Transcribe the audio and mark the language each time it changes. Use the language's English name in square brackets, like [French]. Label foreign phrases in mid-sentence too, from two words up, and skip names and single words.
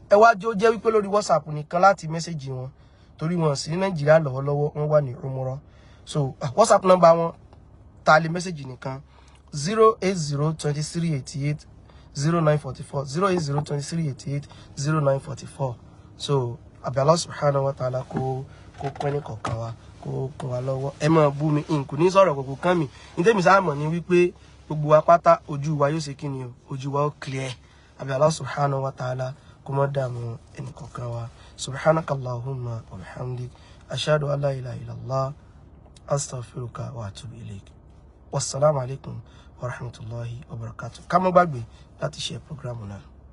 [Yoruba] ẹ wá jẹ́ ó jẹ́ wípé lórí WhatsApp nìkan láti mẹ́sẹ̀jì wọn torí wọn sí ní Nàìjíríà lọ́wọ́lọ́wọ́ wọ́n wà ní Umrah so WhatsApp nọ́mbà wọn ta lè mẹ́sẹ̀jì nìkan 080 23 88 0944 080 23 88 0944 so àbí Allah [Arabic] سبحانه وتعالى [Yoruba] kó pẹ́ ní kọ̀ọ̀kan wa kó kún wa lọ́wọ́ ẹ máa bú mi n kò ní sọ̀rọ̀ kòkò kán mi ní tèmi sáà mọ̀ ní wípé gbogbo wa pátá ojú wa yóò ṣe kí ni o ojú wa ó clear àbí Allah [Arabic] سبحانه وتعالى [Yoruba] kó má dààmú ẹnì kọ̀ọ̀kan wa [Arabic] سبحانك اللهم وبحمدك أشهد أن لا إله إلا الله أستغفرك وأتوب إليك والسلام عليكم ورحمة الله وبركاته [Yoruba] ká má gbàgbé láti [English] share program [Yoruba] náà.